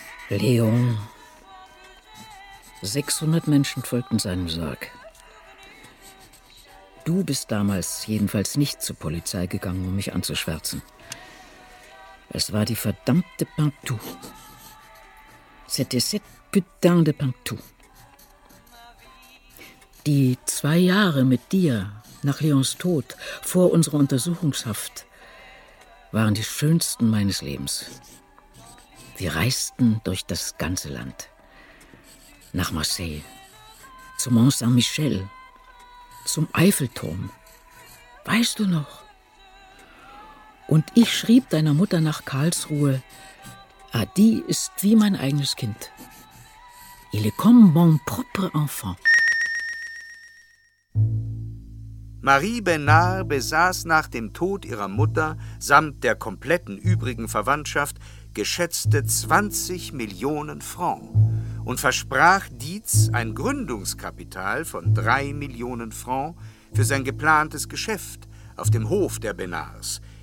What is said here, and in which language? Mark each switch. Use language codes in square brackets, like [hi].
[de] Léon. 600 Menschen folgten seinem Sarg. Du bist damals jedenfalls nicht zur Polizei gegangen, um mich anzuschwärzen. Es war die verdammte Pintou. [fr] C'était cette putain de Pintou. [de] Die 2 Jahre mit dir nach Léons Tod, vor unserer Untersuchungshaft, waren die schönsten meines Lebens. Wir reisten durch das ganze Land. Nach Marseille, zu Mont Saint-Michel, zum Eiffelturm. Weißt du noch? Und ich schrieb deiner Mutter nach Karlsruhe, Adi ist wie mein eigenes Kind. [fr] Il est comme mon propre enfant. [de] Marie Benard besaß nach dem Tod ihrer Mutter samt der kompletten übrigen Verwandtschaft geschätzte 20 Millionen Francs. Und versprach Dietz ein Gründungskapital von 3 Millionen Francs für sein geplantes Geschäft auf dem Hof der Benards.